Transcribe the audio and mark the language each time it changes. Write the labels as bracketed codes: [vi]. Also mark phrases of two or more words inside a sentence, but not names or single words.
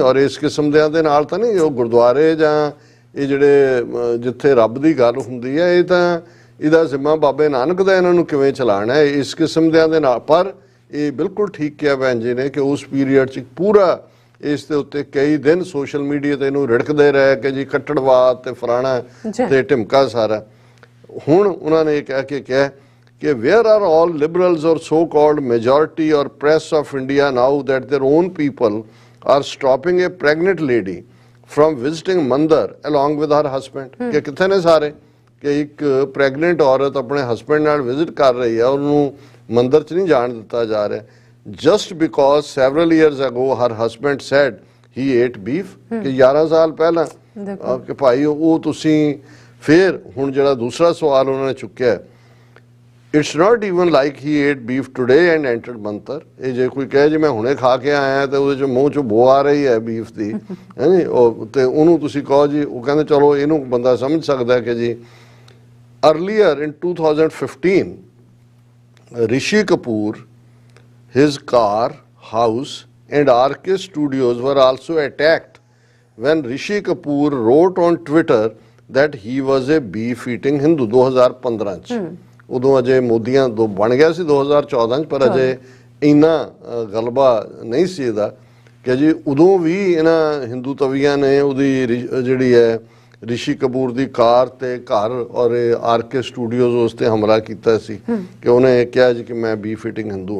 [pa] ਔਰ ਇਸ ਕਿਸਮ ਦੇ ਨਾਲ ਤਾਂ ਨਹੀਂ ਉਹ ਗੁਰਦੁਆਰੇ ਜਾਂ ਇਹ ਜਿਹੜੇ ਜਿੱਥੇ ਰੱਬ ਦੀ ਗੱਲ ਹੁੰਦੀ ਹੈ, ਇਹ ਤਾਂ ਇਹਦਾ ਜ਼ਿੰਮਾ ਬਾਬੇ ਨਾਨਕ ਦਾ ਇਹਨਾਂ ਨੂੰ ਕਿਵੇਂ ਚਲਾਉਣਾ ਹੈ, ਇਸ ਕਿਸਮ ਦੇ ਨਾਲ। ਪਰ ਇਹ ਬਿਲਕੁਲ ਠੀਕ ਕਿਹਾ ਭੈਣ ਜੀ ਨੇ ਕਿ ਉਸ ਪੀਰੀਅਡ 'ਚ ਪੂਰਾ ਇਸ ਦੇ ਉੱਤੇ ਕਈ ਦਿਨ [en] social media [pa] ਤੇ ਇਹਨੂੰ ਰਿੜਕਦੇ ਰਹੇ ਕਿ ਜੀ ਕੱਟੜਵਾਦ ਤੇ ਫਲਾਣਾ ਤੇ ਢਿਮਕਾ ਸਾਰਾ। ਹੁਣ ਉਹਨਾਂ ਨੇ ਇਹ ਕਹਿ ਕੇ ਕਿਹਾ ਕਿ [en] where are all liberals or so-called majority or press of India now that their own people are stopping a pregnant lady from visiting Mandir along with her husband? [pa] ਕਿ ਕਿੱਥੇ ਨੇ ਸਾਰੇ? ਕਿ ਇੱਕ ਪ੍ਰੈਗਨੈਂਟ ਔਰਤ ਆਪਣੇ ਹਸਬੈਂਡ ਨਾਲ ਵਿਜ਼ਿਟ ਕਰ ਰਹੀ ਹੈ, ਉਹਨੂੰ ਮੰਦਰ 'ਚ ਨਹੀਂ ਜਾਣ ਦਿੱਤਾ ਜਾ ਰਿਹਾ, [en] just because several years ago her husband said he ate beef। [pa] ਕਿ 11 ਸਾਲ ਪਹਿਲਾਂ ਕਿ ਭਾਈ ਉਹ ਤੁਸੀਂ ਫਿਰ ਹੁਣ ਜਿਹੜਾ ਦੂਸਰਾ ਸਵਾਲ ਉਹਨਾਂ ਨੇ ਚੁੱਕਿਆ, [en] it's not even like he ate beef today and entered ਮੰਤਰ। [pa] ਇਹ ਜੇ ਕੋਈ ਕਹੇ ਜੀ ਮੈਂ ਹੁਣੇ ਖਾ ਕੇ ਆਇਆ ਤੇ ਉਹਦੇ 'ਚ ਮੂੰਹ 'ਚੋਂ ਬੋ ਆ ਰਹੀ ਹੈ ਬੀਫ ਦੀ, ਹੈ ਨੀ, ਉਹ ਤੇ ਉਹਨੂੰ ਤੁਸੀਂ ਕਹੋ ਜੀ, ਉਹ ਕਹਿੰਦੇ ਚਲੋ ਇਹਨੂੰ ਬੰਦਾ ਸਮਝ ਸਕਦਾ ਕਿ ਜੀ [en] earlier in 2015 Rishi Kapoor, his car, house and RK Studios were also attacked when Rishi Kapoor wrote on Twitter that he was a beef eating Hindu। [pa] 2015 ਚ ਉਦੋਂ ਅਜੇ ਮੋਦੀਆਂ ਤੋਂ ਬਣ ਗਿਆ ਸੀ 2014 ਚ, ਪਰ ਅਜੇ ਇੰਨਾ ਗਲਬਾ ਨਹੀਂ ਸੀ ਇਹਦਾ ਕਿ ਜੀ ਉਦੋਂ ਵੀ ਇਹਨਾਂ ਹਿੰਦੂ ਤਵੀਆਂ ਨੇ ਉਹਦੀ ਜਿਹੜੀ ਹੈ ਰਿਸ਼ੀ ਕਪੂਰ ਦੀ ਕਾਰ ਤੇ ਘਰ ਔਰ ਆਰਕੇ ਸਟੂਡੀਓਜ਼ ਉਸ ਤੇ ਹਮਲਾ ਕੀਤਾ ਸੀ ਕਿ ਉਹਨੇ ਕਿਹਾ ਜੀ ਕਿ ਮੈਂ [en] beef eating [pa] ਹਿੰਦੂ ਹਾਂ।